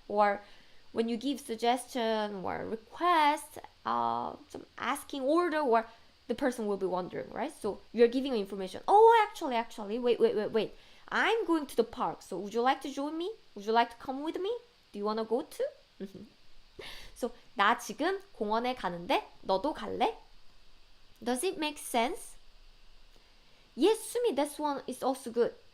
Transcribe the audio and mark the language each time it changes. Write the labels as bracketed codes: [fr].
[en] Or when you give suggestion or request, some asking order, or the person will be wondering, right? So you're giving information. Oh, actually, wait. I'm going to the park. So would you like to join me? Would you like to come with me? Do you want to go too? [ko] So 나 지금 공원에 가는데 너도 갈래? [en] Does it make sense? Yes, 수미, this one is also good.